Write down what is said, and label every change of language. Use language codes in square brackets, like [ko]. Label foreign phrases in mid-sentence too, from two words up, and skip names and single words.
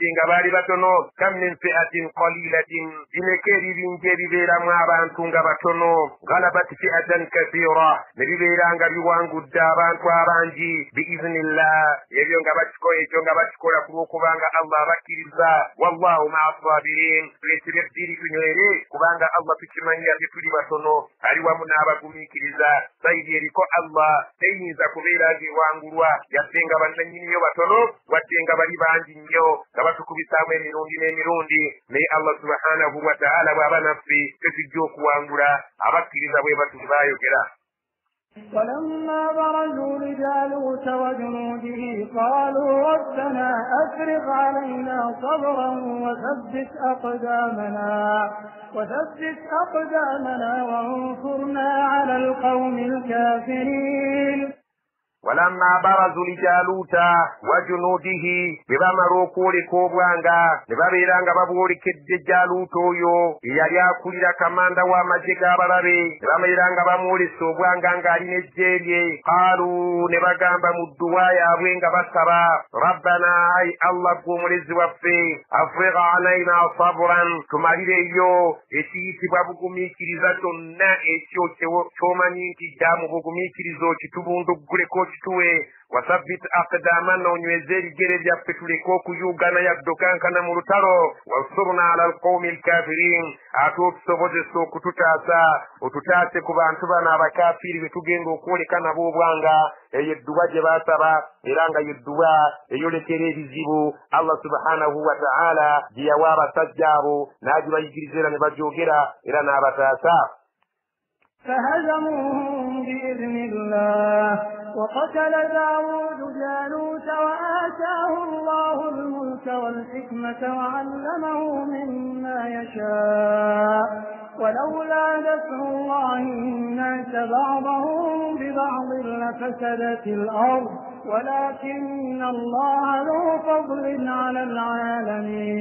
[lg] nga baali batono [ar] كم من فئة قليلة [lg] bineke ebibingi ebibeeramu abantu nga batono [ar] غلبت فئة كثيرة [lg] ne bibeera nga biwangudde abantu abangi biiznillah ebyo nga bakikola ku lw'okubanga Allah abakkiriza [ar] والله مع الصابرين [lg] tulesire ddiri tunywere kubanga Allah tukimanya nti tuli batono ali wamu n'abagumiikiriza sayidi eriko Allah teyinza kubeera ng'ewangulwa yadde nga bannannyiniyo batono wadde nga bali bangi nnyo nga batukubisaamu emirundi n'emirundi naye Allah [ar] سبحانه وتعالى [lg] bw'aba naffe tetujja okuwangula abakkiriza bwe batuzi baayogera. [ar] ولما برزوا لجالوت وجنوده قالوا ربنا أفرغ علينا صبرا وثبت أقدامنا وانصرنا على القوم الكافرين. ولما برزوا لجالوت وجنوده ببامروا كولك [lg] obwanga ne babeera nga babwolekedde Jaaluuta oyo eyali akulira kamanda w'amagye g'abalabe ne babeera nga bamwolesa obwanga ng'alina ejje lye qaalu ne bagamba mu dduwa yaabwe nga basaba rabbana ai Allah gwe omulezi waffe [ar] أفرغ علينا صبرا [lg] tumalireyo ekiyitibwa bugumiikiriza kyonna ekyo ky'omanyi nti jaamu bugumiikiriza okitubundugguleko kituwe [ar] وثبت أقدامنا [lg] onyweze ebigere byaffe tuleke okuyugana yaddokankana mu lutalo [ar] وانصرنا على القوم الكافرين [lg] ate otusobozesa okututaasa otutaase ku bantu bano abakafiri be tugenda okwoleka nabo obwanga eyo edduwa gye baasaba era nga yedduwa eyolekera ebizibu Allah [ar] سبحانه وتعالى [lg] gye yawa abasajja abo n'agibayigiriza era ne bagyogera era n'abataasa. [ar] فهزموهم بإذن الله وقتل داود جالوت وآتاه الله الملك والحكمة وعلمه مما يشاء ولولا دفع الله الناس بعضهم ببعض لفسدت الأرض ولكن الله ذو فضل على العالمين.